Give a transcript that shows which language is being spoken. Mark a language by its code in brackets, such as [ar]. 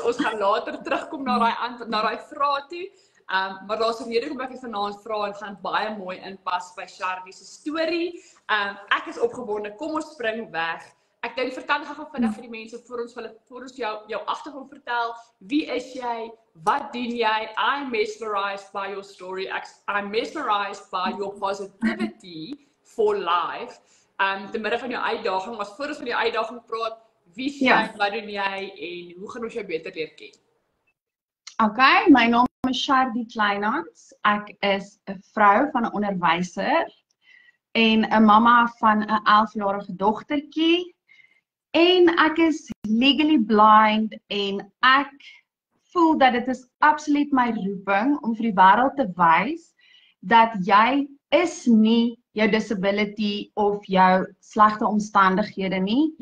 [af] Ons gaan later terugkom na daai vraag toe. Maar daar's 'n rede hoekom ek dit vanaand vra en gaan baie mooi inpas by Shardy se storie. Ek is opgewonde. Kom ons spring weg. Ek dink vertel gou vinnig vir die mense voor ons jou agtergrond vertel. Wie is jy? Wat doen jy? [en] I'm mesmerized by your story. I'm mesmerized by your positivity for life. [af] Te midde van jou uitdaging, maar voor ons van die uitdaging praat, wie is jy, wat doen jy en hoe gaan ons jou beter leer ken? Okay, my naam is Shardy Kleinhans. Ek is 'n vrou van 'n onderwyser en 'n mamma van 'n 11-jarige dogtertjie. En ek is legally blind en ek voel dat dit is absoluut my roeping om vir die wêreld te wys dat jy is nie jou disability of jou slegte omstandighede nie.